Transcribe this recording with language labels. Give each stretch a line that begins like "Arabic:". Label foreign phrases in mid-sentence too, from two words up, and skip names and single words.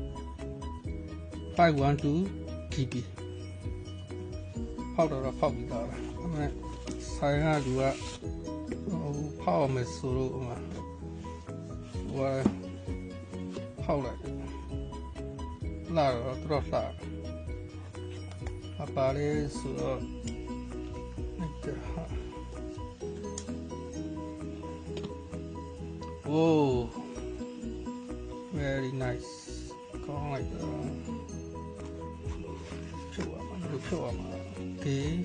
Burmese: 512 GB ဖောက်တော့ဖောက်ပြီးသားပဲဒါပေမဲ့ဆိုင်ကလူကဖောက်အောင်မယ်ဆိုတော့ဟိုဖောက်လိုက်လာတော့တော့လာအပါလေးဆိုတော့
English: Whoa, very nice. Come like that. Show up. Okay.